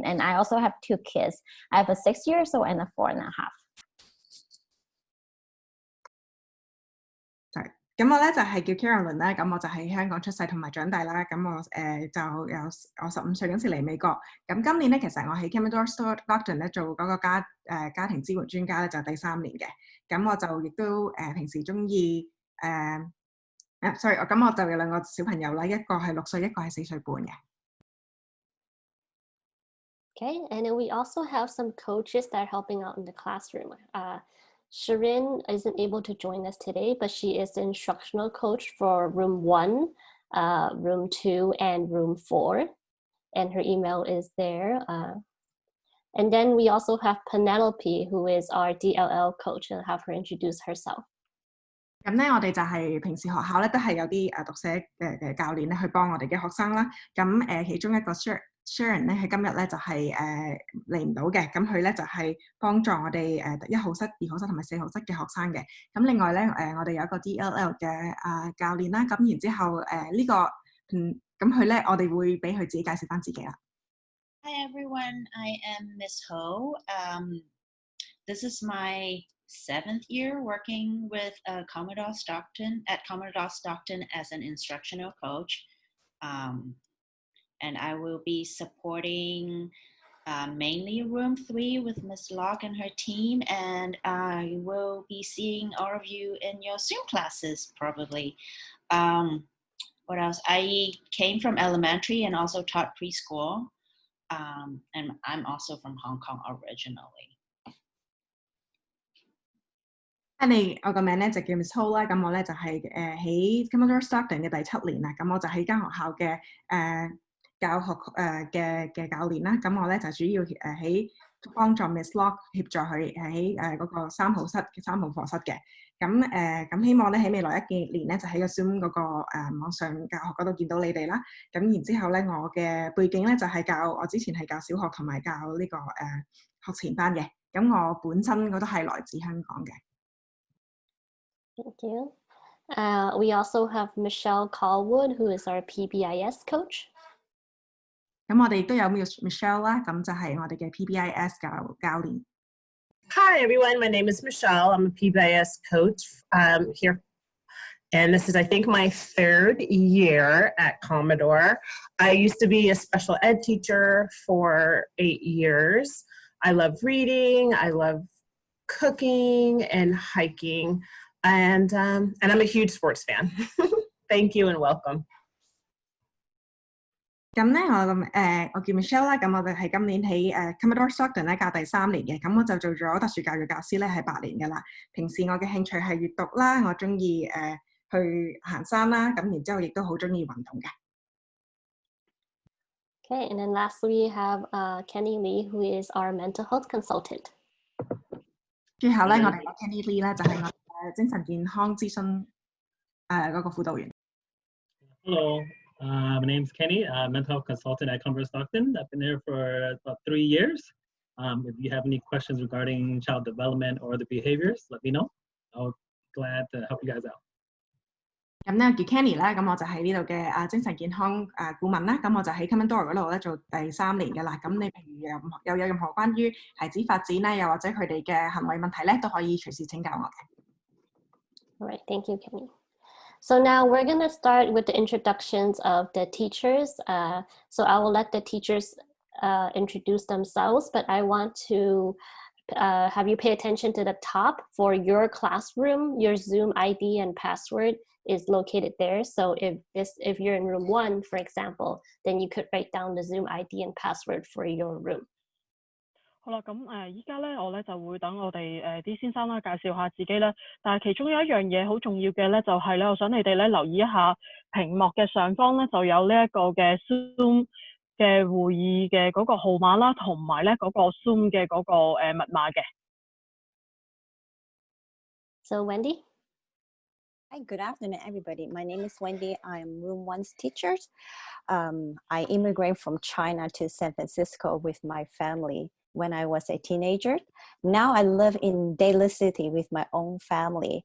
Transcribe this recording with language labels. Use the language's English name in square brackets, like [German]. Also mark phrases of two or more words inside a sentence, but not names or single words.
[English] And I also have 2 kids. I have a 6 years old and a 4.5. [Cantonese] 咁我咧就係叫 Caroline 啦，咁我就喺香港出世同埋長大啦。咁我就有我15歲嗰時嚟美國。咁今年咧其實我喺 Commodore Stockton 咧做嗰個家庭支援專家咧就第3年嘅。咁我就亦都平時中意sorry， 咁我就有2個小朋友啦，一個係6歲，一個係4歲半嘅。 [English] Okay, and then we also have some coaches that are helping out in the classroom. Shirin isn't able to join us today, but she is the instructional coach for room 1, room 2, and room 4. And her email is there. And then we also have Penelope, who is our DLL coach, and I'll have her introduce herself. [Cantonese] 咁咧，我哋就係平時學校咧都係有啲讀寫嘅教練咧去幫我哋嘅學生啦。咁其中一個 Sharon 咧，佢今日咧就係嚟唔到嘅。咁佢咧就係幫助我哋1號室、2號室同埋4號室嘅學生嘅。咁另外咧我哋有一個 DLL 嘅教練啦。咁然之後咁佢咧，我哋會俾佢自己介紹翻自己啦。 [English] Hi everyone, I am Miss Ho. This is my 7th year working with Commodore Stockton as an instructional coach. And I will be supporting mainly room 3 with Miss Locke and her team, and I will be seeing all of you in your Zoom classes probably. What else? I came from elementary and also taught preschool, and I'm also from Hong Kong originally. [Cantonese] 我個名咧就叫 Miss Ho 啦，咁我咧就係喺 Commodore Stockton 嘅第7年啦，咁我就喺間學校嘅教學嘅教練啦，咁我咧就主要喺幫助 Miss Lock 協助佢喺嗰個3號課室嘅，咁希望咧喺未來1年咧就喺個 Zoom 嗰個網上教學嗰度見到你哋啦，咁然之後咧我嘅背景咧就係我之前係教小學同埋教呢個學前班嘅，咁我本身我都係來自香港嘅。 [English] Thank you. We also have Michelle Callwood, who is our PBIS coach. [Cantonese] 咁我哋亦都有 Michelle 啦，咁就係我哋嘅 PBIS 教練。 [English] Hi everyone, my name is Michelle. I'm a PBIS coach here. And this is, I think, my 3rd year at Commodore. I used to be a special ed teacher for 8 years. I love reading, I love cooking and hiking. And I'm a huge sports fan. Thank you and welcome. [Cantonese] 咁咧我叫 Michelle 啦，咁我哋係今年喺 Commodore Stockton 咧教第3年嘅，咁我就做咗特殊教育教師咧係8年㗎啦。平時我嘅興趣係閱讀啦，我中意去行山啦，咁然之後亦都好中意運動嘅。 [English] Okay, and then lastly we have Kenny Lee, who is our mental health consultant. [Cantonese] 最後咧，我哋有 Kenny Lee 咧，就係我精神健康諮詢嗰個輔導員。 [English] Hello, my name is Kenny, mental health consultant at Commodore Stockton. I've been there for about 3 years. If you have any questions regarding child development or the behaviors, let me know. I'll be glad to help you guys out. [Cantonese] 咁咧叫 Kenny 啦，咁我就喺呢度嘅精神健康顧問啦，咁我就喺 Commodore 嗰度咧做第3年嘅啦。咁你譬如有任何關於孩子發展咧，又或者佢哋嘅行為問題咧，都可以隨時請教我嘅。 [English] All right, thank you, Kenny. So now we're going to start with the introductions of the teachers. So I will let the teachers introduce themselves, but I want to have you pay attention to the top. For your classroom, your Zoom ID and password is located there. So if you're in room 1, for example, then you could write down the Zoom ID and password for your room. [Cantonese] 好啦，咁依家咧，我咧就會等我哋啲先生啦介紹下自己啦。但係其中有一樣嘢好重要嘅咧，就係咧，我想你哋咧留意一下屏幕嘅上方咧，就有呢一個嘅 Zoom 嘅會議嘅嗰個號碼啦，同埋咧嗰個 Zoom 嘅嗰個密碼嘅。 [English] So Wendy. Hi, good afternoon, everybody. My name is Wendy. I'm Room 1's teacher. I immigrated from China to San Francisco with my family when I was a teenager. Now I live in Daly City with my own family.